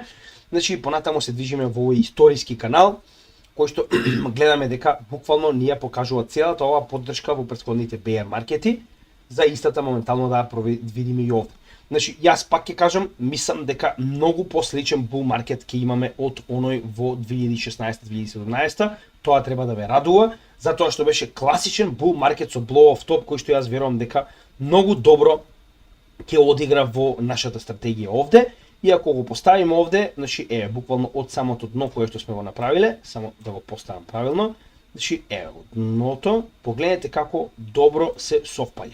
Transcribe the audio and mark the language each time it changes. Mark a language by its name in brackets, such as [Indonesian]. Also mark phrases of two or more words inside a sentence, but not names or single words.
[Macedonian] Значи понатаму се движиме во овој историски канал, кој што гледаме дека буквално ни ја покажува целата оваа поддршка во претходните bear маркети, за истата моментално да ја видиме и овде. Значи јас пак ќе кажам, мислам дека многу посличен bull маркет ќе имаме од оној во 2016-2017, тоа треба да ве радува, затоа што беше класичен bull маркет со [English] blow off top, [Macedonian] кој што јас верувам дека многу добро ќе одигра во нашата стратегија овде И ако го поставиме овде, значи буквално од самото дно кое што сме го направиле, само да го поставам правилно, значи од дното, погледнете како добро се совпаѓа.